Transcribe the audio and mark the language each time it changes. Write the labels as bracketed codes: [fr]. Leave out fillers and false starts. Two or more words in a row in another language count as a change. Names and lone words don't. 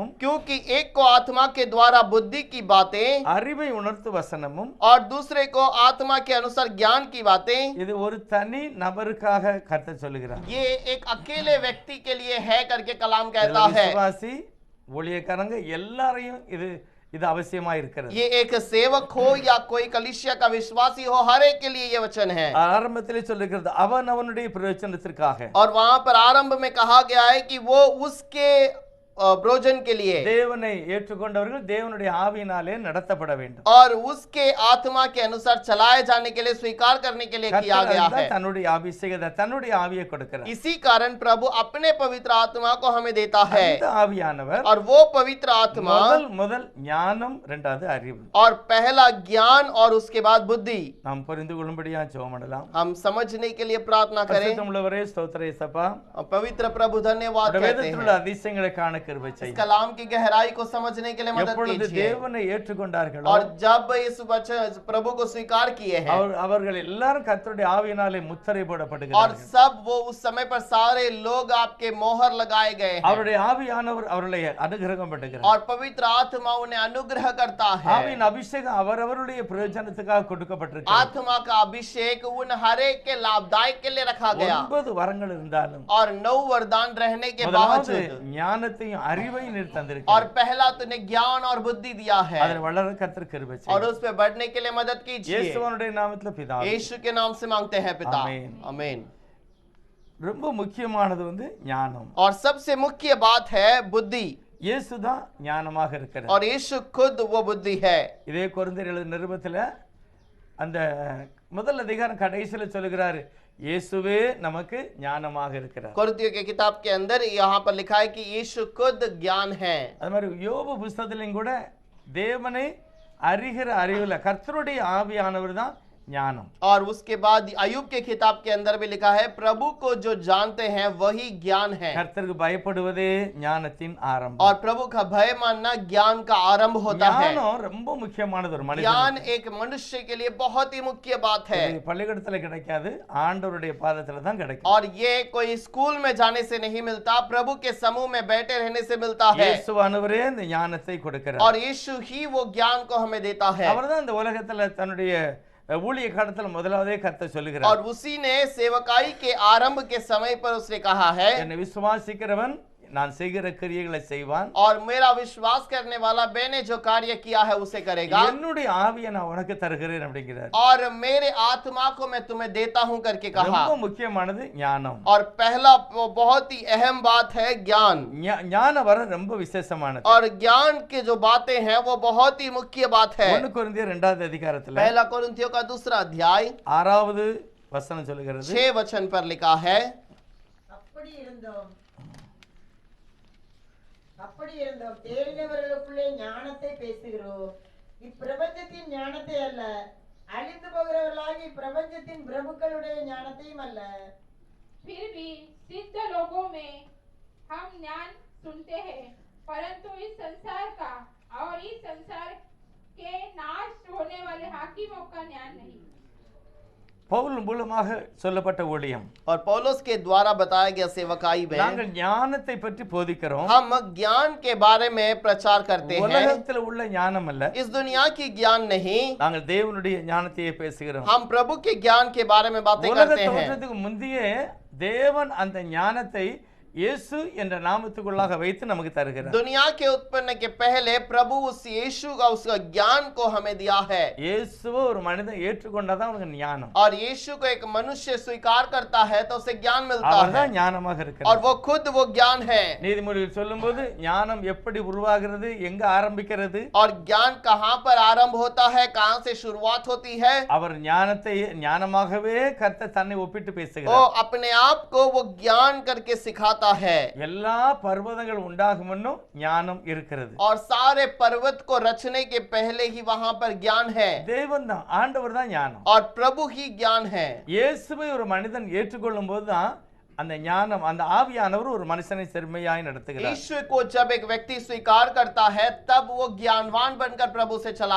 [hi] क्योंकि एक को आत्मा के द्वारा बुद्धि की बातें [ta] அறிவை உணர்த்து வசனமும், [hi] और दूसरे को आत्मा के अनुसार ज्ञान की बातें. [ta] இது ஒரு தனி நபருக்காக கர்த்தர் சொல்லுகிறார். [hi] ये एक अकेले व्यक्ति के लिए है करके कलाम कहता है. [ta] விசுவாசி ஊழியக்காரங்க எல்லாரையும் இது அவசியமா இருக்கிறது. [hi] ये एक सेवक हो या कोई कलीसिया का विश्वासी हो, हर एक के लिए ये वचन है. [ta] ஆரம்பத்திலே சொல்லுகிறது அவனுடைய பிரயோஜனத்திற்காக. [hi] और वहां पर आरंभ में कहा गया है कि वो उसके भोजन के लिए, [ta] தேவனை ஏற்றுக்கொண்டவர்கள் தேவனுடைய ஆவியினாலே நடத்தப்பட வேண்டும். [hi] और उसके आत्मा के अनुसार चलाए जाने के लिए, स्वीकार करने के लिए किया गया है. [ta] தன்னுடைய அபிஷேகத்தை தன்னுடைய ஆவியை கொடுக்கிறார். [hi] इसी कारण प्रभु अपने पवित्र आत्मा को हमें देता है. [ta] அந்த ஆவியானவர் [hi] और वो पवित्र आत्मा [ta] முதல் ஞானம், இரண்டாவது அறிவு. [hi] और पहला ज्ञान और उसके बाद बुद्धि. [ta] நாம் புரிந்து கொள்ளும்படியா ஜெபம் பண்ணலாம். [hi] हम समझने के लिए प्रार्थना करें. [ta] பரிசுத்தமுள்ளவரே ஸ்தோத்திர இயேசப்பா, [hi] पवित्र प्रभु धन्यवाद कहते [ta] வேதத்தில் உள்ள [hi] हैं. [ta] அதிசயங்களை காண கிருபை [hi] इस [ta] செய்யும். [hi] कलाम की गहराई को समझने के लिए मदद [ta] எப்பொழுது [hi] कीजिए. [ta] தேவனை ஏற்றுக்கொண்டார்களோ, [hi] और जब इस वचन प्रभु को स्वीकार किए हैं, [ta] அவர்கள் எல்லாரும் கர்த்தருடைய ஆவியினாலே முத்திரை [hi] और [ta] போடப்படுகிறார்கள். [hi] सब वो उस समय पर सारे लोग आपके मोहर लगाए गए हैं. [ta] அவருடைய ஆவியானவர் அவர்களை அனுகிரகம் பண்ணுகிறார். [hi] और पवित्र आत्मा उन्हें अनुग्रह करता है. [ta] ஆவியின் அபிஷேகம் அவரவருடைய பிரயோஜனத்துக்காக கொடுக்கப்பட்டிருக்கு. [hi] आत्मा का अभिषेक उन हरेक के लाभदायक के लिए रखा गया. [ta] 9 வரங்கள் இருந்தாலும் [hi] और 9 वरदान रहने के [ta] முதலாவது [hi] बावजूद [ta] ஞானத்தையும் அறிவையும் நீர் [hi] और [ta] தந்திருக்கிறீர். [hi] पहला तूने ज्ञान और बुद्धि दिया है. [ta] அதில் வளர கர்த்தர் கிருபை [hi] और [ta] செய்யும். [hi] उस पे बढ़ने के लिए मदद कीजिए. [ta] இயேசுவினுடைய நாமத்தில் பிதாவே. [hi] यीशु के नाम से मांगते हैं पिता. आमीन. आमीन. [ta] ரொம்ப முக்கியமானது ஞானம். [hi] और सबसे मुख्य बात है बुद्धि. [ta] இயேசுதான் ஞானமாக இருக்கிறார். [hi] और यीशु खुद वो बुद्धि है. [ta] இதே கொரிந்தியர் எழுதின நிருபத்துல அந்த முதல் அதிகாரம் கடைசியில சொல்லுகிறாரு, இயேசுவே நமக்கு ஞானமாக இருக்கிறார். [hi] कोरिन्थियों की किताब के अंदर यहाँ पर लिखा है कि यीशु खुद ज्ञान है. [ta] அது மாதிரி யோபு புஸ்தகத்திலும் கூட தேவனை அறிகிற அறிவுல கர்த்தருடைய ஆவியானவர் தான் ஞானம். [hi] और उसके बाद अय्यूब के किताब के अंदर भी लिखा है, प्रभु को जो जानते हैं वही ज्ञान है। [ta] கர்த்தருக்கு பயப்படுவதே ஞானத்தின் ஆரம்பம். [hi] और प्रभु का भय मानना ज्ञान का आरंभ होता है। [ta] ஞானம் ரொம்ப முக்கியமானது ஒரு [hi] ज्ञान [ta] மனிதனுக்கு. [hi] एक मनुष्य के लिए बहुत ही मुख्य बात है। [ta] இது பள்ளிக்கூடத்துல கிடைக்காது, ஆண்டவருடைய பாதத்துல தான் கிடைக்கும். [hi] और ये कोई स्कूल में जाने से नहीं मिलता, प्रभु के समूह में बैठे रहने से मिलता है। [ta] இயேசுவானவரே இந்த ஞானத்தை கொடுக்கிறார். [hi] और यीशु ही वो ज्ञान को हमें देता है। [ta] அவர்தான் இந்த உலகத்துல தன்னுடைய ஊழிய காலத்துல முதலாவதே கர்த்தர் சொல்லுகிறார். [hi] और उसी ने सेवकाई के आरंभ के समय पर उसने कहा है, [ta] என்னை விசுவாசிக்கிறவன் நான் செய்கிற கிரியைகளை செய்வான். [hi] और मेरा विश्वास करने वाला मैंने जो कार्य किया है उसे करेगा। [ta] என்னுடைய ஆவியை நான் உனக்கு தருகிறேன் அப்படிங்கிறார். [hi] और मेरे आत्मा को मैं तुम्हें देता हूं करके कहा। [ta] ரொம்ப முக்கியமானது ஞானம். [hi] और पहला बहुत ही अहम बात है ज्ञान। [ta] ஞான வரம் ரொம்ப விசேஷமானது. [hi] और ज्ञान के जो बातें हैं वो बहुत ही मुख्य बात है। [ta] 1 கொரிந்தியர் 2வது அதிகாரத்துல [hi] पहला कोरिन्थियों का 2 अध्याय [ta] 6வது வசனம் சொல்லுகிறது, [hi] 6 वचन पर लिखा है, [ta] அப்படி இருந்தோம் தேறினவர்களுக்குள்ளே ஞானத்தை பேசுகிறோம், இப்பிரபஞ்சத்தின் ஞானத்தை அல்ல, அழிந்து போகிறவர்களாகி பிரபஞ்சத்தின் பிரபுக்களுடைய ஞானத்தையும் அல்ல. [hi] फिर भी सिद्ध लोगों में हम ज्ञान सुनते हैं, परंतु इस संसार का और इस संसार के नाश होने वाले हाकिमों का ज्ञान नहीं। [ta] பவுல் மூலமாக சொல்லப்பட்ட ஊழியம். [hi] और पौलुस के द्वारा बताया गया सेवकाई में [ta] நாங்கள் ஞானத்தை பற்றி போதிக்கிறோம். [hi] हम ज्ञान के बारे में प्रचार करते हैं। [ta] உலகத்தில் உள்ள ஞானம் அல்ல, [hi] इस दुनिया की ज्ञान नहीं, [ta] நாங்கள் தேவனுடைய ஞானத்தையே பேசுகிறோம். [hi] हम प्रभु के ज्ञान के बारे में बातें [ta] உலக [hi] करते हैं। [ta] தோற்றத்துக்கு முந்தையே தேவன் அந்த ஞானத்தை இயேசு என்ற நாமத்துக்குள்ளாக வைத்து நமக்கு தருகிறார். [hi] दुनिया के उत्पन्न के पहले प्रभु उस यीशु का उसका ज्ञान को हमें दिया है। [ta] இயேசுவை ஒரு மனிதன் ஏற்றுக்கொண்டாதான் அவனுக்கு ஞானம். [hi] और यीशु को एक मनुष्य स्वीकार करता है तो उसे ज्ञान मिलता है, [ta] அவர்தான் ஞானமாக [hi] और [ta] இருக்கிறார். [hi] वो खुद वो ज्ञान है। [ta] நீதிமொழியில் சொல்லும்போது ஞானம் எப்படி உருவாகிறது, எங்க ஆரம்பிக்கிறது, [hi] और ज्ञान कहाँ पर आरंभ होता है, कहाँ से शुरुआत होती है, [ta] அவர் ஞானத்தை ஞானமாகவே கர்த்தர் தன்னை ஒப்பிட்டு [hi] वो [ta] பேசுகிறார். [hi] अपने आप को वो ज्ञान करके सिखाता है। [ta] எல்லா பர்வதங்கள் உண்டாகும் முன்னும் ஞானம் இருக்கிறது. [hi] और सारे पर्वत को रचने के पहले ही वहां पर ज्ञान है, [ta] தேவன் தான், ஆண்டவர் தான் ஞானம். [hi] और प्रभु ही ज्ञान है। [ta] இயேசுவை ஒரு மனிதன் ஏற்றுக்கொள்ளும் போதுதான் அந்த ஞானம், அந்த ஆவியானவர் ஒரு மனுஷனை செம்மையாய் நடத்துகிறார். [hi] ईश्वर को जब एक व्यक्ति स्वीकार करता है तब वो ज्ञानवान बनकर प्रभु से चलाता